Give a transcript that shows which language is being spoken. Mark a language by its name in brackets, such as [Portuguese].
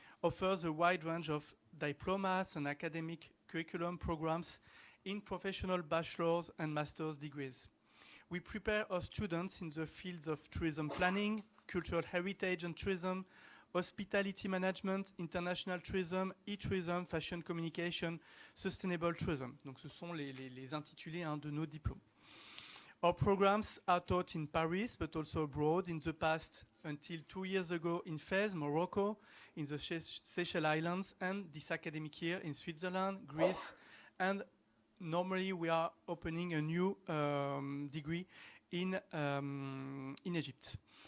[English] offers a wide range of diplomas and academic curriculum programs in professional bachelor's and master's degrees. We prepare our students in the fields of tourism planning, cultural heritage and tourism, hospitality management, international tourism, e-tourism, fashion communication, sustainable tourism. [French] Donc ce sont les intitulés de nos diplômes. [English] Our programs are taught in Paris, but also abroad. In the past, until 2 years ago, in Fez, Morocco, in the Seychelles Islands, and this academic year in Switzerland, Greece, and normally we are opening a new degree in Egypt.